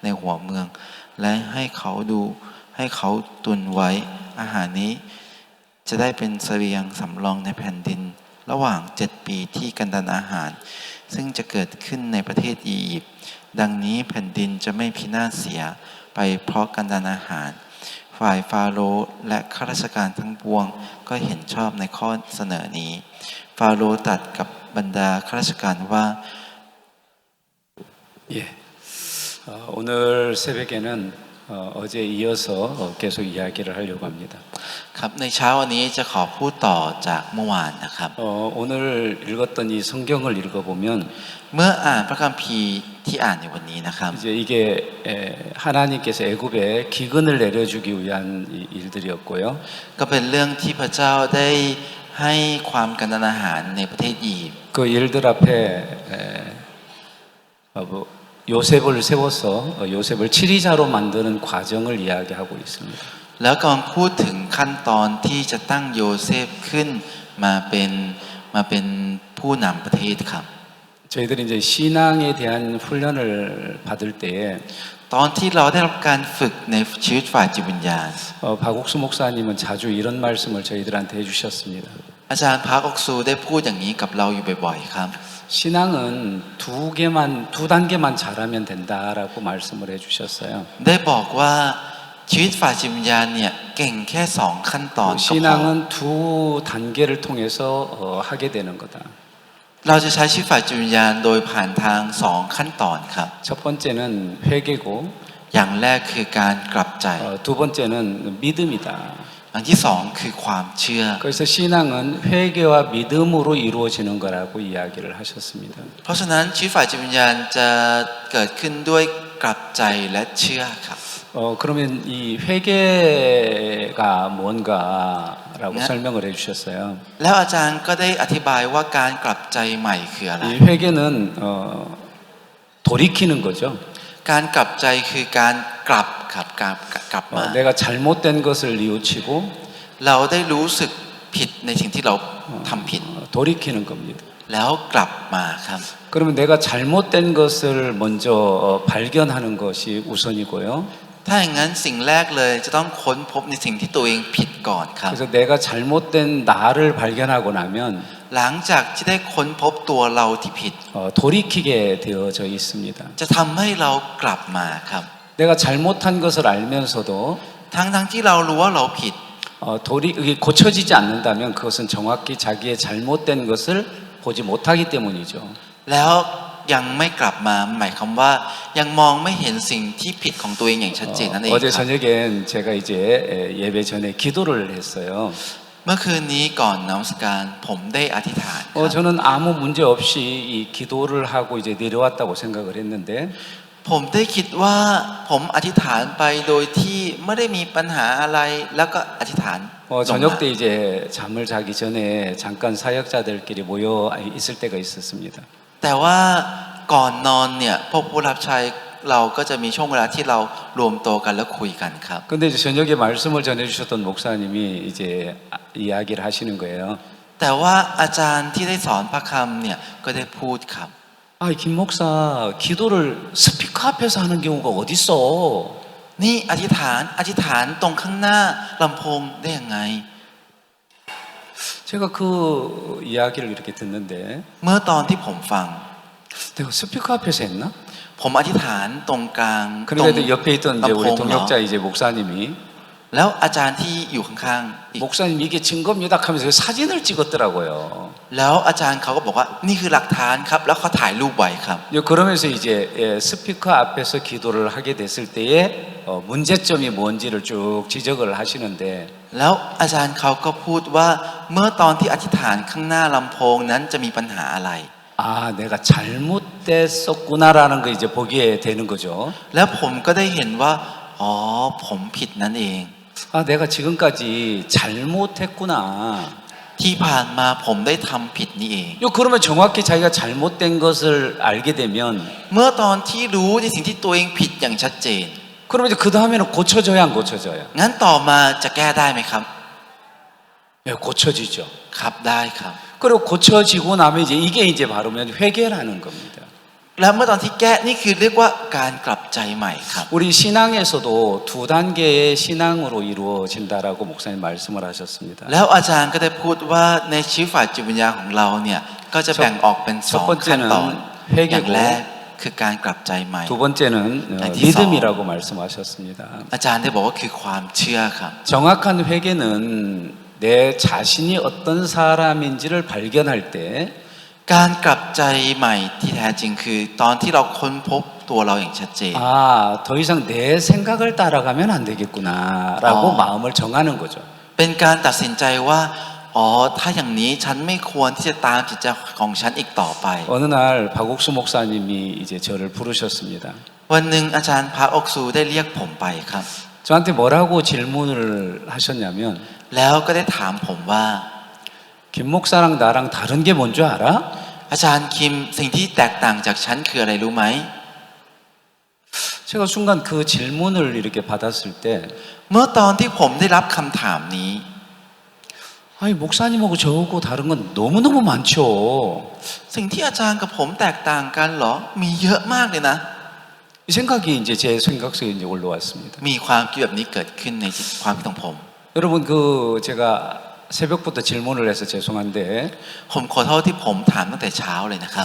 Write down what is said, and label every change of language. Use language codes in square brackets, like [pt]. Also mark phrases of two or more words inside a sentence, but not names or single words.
[th] หัวเมืองและให้เขาตุนไว้อาหารนี้จะได้เป็นเสบียงสำรองในแผ่นดินระหว่าง7 ปีที่กันดานอาหารซึ่งจะเกิดขึ้นในประเทศอียิปต์ดังนี้แผ่นดินจะไม่พินาศเสียไปเพราะกันดานอาหารฝ่ายฟาโรห์และข้าราชการทั้งปวงก็เห็นชอบในข้อเสนอนี้ฟาโรห์ตรัสกับบรรดาข้าราชการว่า [ko] 예, 오늘 새벽에는 어제 이어서 계속 이야기를 하려고 합니다. [th] ครับในเช้าวันนี้จะขอพูดต่อจากเมื่อวานนะครับ [ko] 오늘 읽었던 이 성경을 읽어보면 [th] เมื่ออ่านพระคัมภีร์ที่อ่านในวันนี้นะครับ [ko] 이제 이게 하나님께서 애굽에 기근을 내려주기 위한 일들이었고요. [th] ก็เป็นเรื่องที่พระเจ้าได้ให้ความกันดานอาหารในประเทศอียิปต์ [ko] 그 일들 앞에 요셉을 세워서 요셉을 치리자로 만드는 과정을 이야기하고 있습니다. [th] แล้วกำลังพูดถึงขั้นตอนที่จะตั้งโยเซฟขึ้นมาเป็นผู้นำประเทศครับ [ko] 저희들이 이제 신앙에 대한 훈련을 받을 때에 [th] ตอนที่เราได้รับการฝึกในชีวิตฝ่ายจิตวิญญาณ [ko] 박옥수 목사님은 자주 이런 말씀을 저희들한테 해주셨습니다. [th] อาจารย์พาร์คออกซูได้พูดอย่างนี้กับเราอยู่บ่อยๆครับ [ko] 신앙은 두 단계만 잘하면 된다라고 말씀을 해주셨어요. [th] ได้บอกว่าชีวิตฝ่ายจิตวิญญาณเนี่ยเก่งแค่2 ขั้นตอนก็พอ [ko] 신앙은 두 단계를 통해서 하게 되는 거다. [th] เราจะใช้ชีวิตฝ่ายจิตวิญญาณโดยผ่านทาง2 ขั้นตอนครับ [ko] 첫 번째는 회개고 [th] อย่างแรกคือการกลับใจ [ko] 두 번째는 믿음이다. [th] อันที่2คือความเชื่อ [ko] 그래서 신앙은 회개와 믿음으로 이루어지는 거라고 이야기를 하셨습니다. [th] เพราะฉะนั้นชีวิตฝ่ายจิตวิญญาณจะเกิดขึ้นด้วยกลับใจและเชื่อครับ [ko] 그러면 이 회개가 뭔가라고 네. 설명을 해주셨어요. [th] แล้วอาจารย์ก็ได้อธิบายว่าการกลับใจใหม่คืออะไร [ko] 이 회개는 돌이키는 거죠. [th] การกลับใจคือการกลับครับกลับมา [ko] 내가 잘못된 것을 뉘우치고 [th] เราได้รู้สึกผิดในสิ่งที่เราทำผิด [ko] 돌이키는 겁니다. [th] แล้วกลับมาครับ [ko] 그러면 내가 잘못된 것을 먼저 발견하는 것이 우선이고요. [th] ถ้าอย่างนั้นสิ่งแรกเลยจะต้องค้นพบในสิ่งที่ตัวเองผิดก่อนครับ [ko] 그래서 내가 잘못된 나를 발견하고 나면 [th] หลังจากที่ได้ค้นพบตัวเราที่ผิด [ko] 돌이키게 되어져 있습니다. [th] จะทำให้เรากลับมาครับ [ko] 내가 잘못한 것을 알면서도 [th] ทั้งที่เรารู้ว่าเราผิด [ko] 이게 고쳐지지 않는다면 그것은 정확히 자기의 잘못된 것을 보지 못하기 때문이죠. [th] แล้วยังไม่กลับมาหมายความว่ายังมองไม่เห็นสิ่งที่ผิดของตัวเองอย่างชัดเจนนั่นเอง [ko] 어제 [th] ครับ [ko] 저녁엔 제가 이제 예배 전에 기도를 했어요. [th] เมื่อคืนนี้ก่อนนมัสการผมได้อธิษฐานครับ [ko] 저는 아무 문제 없이 이 기도를 하고 이제 내려왔다고 생각을 했는데 [th] ผมได้คิดว่าผมอธิษฐานไปโดยที่ไม่ได้มีปัญหาอะไรแล้วก็อธิษฐาน [ko] 저녁 때 이제 잠을 자기 전에 잠깐 사역자들끼리 모여 있을 때가 있었습니다. [th] แต่ว่าก่อนนอนเนี่ยพวกผู้รับใช้เราก็จะมีช่วงเวลาที่เรารวมตัวกันแล้วคุยกันครับ [ko] 근데 이제 저녁에 말씀을 전해주셨던 목사님이 이제 이야기를 하시는 거예요. [th] แต่ว่าอาจารย์ที่ได้สอนพระคำเนี่ยก็ได้พูดครับ [ko] 김 목사 기도를 스피커 앞에서 하는 경우가 어딨어? [th] นี่อธิษฐานตรงข้างหน้าลำโพงได้ยังไง [ko] 제가 그 이야기를 이렇게 듣는데 [th] เมื่อตอนที่ผมฟัง [ko] 내가 스피커 앞에서 했나? [th] ผมอธิษฐานตรงกลางตรง [ko] 그런데 옆에 있던 이제 우리 [th] ลำโพงเหรอ [ko] 동역자 이제 목사님이 [th] แล้วอาจารย์ที่อยู่ข้างๆอีก [ko] 목사님 이게 증거입니다 하면서 사진을 찍었더라고요. [th] แล้วอาจารย์เขาก็บอกว่านี่คือหลักฐานครับแล้วเขาถ่ายรูปไว้ครับ [ko] 그러면서 이제 스피커 앞에서 기도를 하게 됐을 때에 문제점이 뭔지를 쭉 지적을 하시는데 [th] แล้วอาจารย์เขาก็พูดว่าเมื่อตอนที่อธิษฐานข้างหน้าลำโพงนั้นจะมีปัญหาอะไร [ko] 내가 잘못됐었구나라는 거 이제 보게 되는 거죠. [th] แล้วผมก็ได้เห็นว่าอ๋อผมผิดนั่นเอง [ko] 내가 지금까지 잘못했구나. [th] ที่ผ่านมาผมได้ทำผิดนี่เอง [ko] 그러면 정확히 자기가 잘못된 것을 알게 되면 [th] เมื่อตอนที่รู้ในสิ่งที่ตัวเองผิดอย่างชัดเจน [ko] 그러면 이제 그 다음에는 고쳐져야 안 고쳐져요? [th] งั้นต่อมาจะแก้ได้ไหมครับ [ko] 고쳐지죠. [th] ครับได้ครับ [ko] 그리고 고쳐지고 나면 이게 이제 바로 회개라는 겁니다. [th] แล้วเมื่อตอนที่แก้นี่คือเรียกว่าการกลับใจใหม่ครับ [ko] 우리 신앙에서도 두 단계의 신앙으로 이루어진다라고 목사님 말씀을 하셨습니다. [th] แล้วอาจารย์ก็ได้พูดว่าในชีวิตฝ่ายจิตวิญญาณของเราเนี่ยก็จะแบ่งออกเป็นสองขั้นตอนอย่างแรกคือการกลับใจใหม่ [ko] 두 번째는 믿음이라고 말씀하셨습니다. [th] อาจารย์ได้บอกว่าคือความเชื่อครับ [ko] 정확한 회개는 내 자신이 어떤 사람인지를 발견할 때 [th] การกลับใจใหม่ที่แท้จริงคือตอนที่เราค้นพบตัวเราอย่างชัดเจน [ko] 더 이상 내 생각을 따라가면 안 되겠구나라고 마음을 정하는 거죠. [th] เป็นการตัดสินใจว่าอ๋อถ้าอย่างนี้ฉันไม่ควรที่จะตามจิตใจของฉันอีกต่อไป [ko] 어느 날 박옥수 목사님이 이제 저를 부르셨습니다. [th] วันหนึ่งอาจารย์พระอกซูได้เรียกผมไปครับ [ko] 저한테 뭐라고 질문을 하셨냐면 [th] แล้วก็ได้ถามผมว่า [ko] 김 목사랑 나랑 다른 게 뭔지 알아? [th] อาจารย์คิมสิ่งที่แตกต่างจากฉันคืออะไรรู้ไหม [ko] 제가 순간 그 질문을 이렇게 받았을 때 [th] เมื่อตอนที่ผมได้รับคำถามนี้ [ko] 목사님하고 저하고 다른 건 너무너무 많죠. [th] สิ่งที่อาจารย์กับผมแตกต่างกันเหรอมีเยอะมากเลยนะ [ko] 이 생각이 이제 제 생각 속에 이제 올라왔습니다. [th] มีความคิดแบบนี้เกิดขึ้นในความคิดของผม [ko] 여러분 제가 새벽부터 질문을 해서 죄송한데 [th] ผมขอโทษที่ผมถามตั้งแต่เช้าเลยนะครับ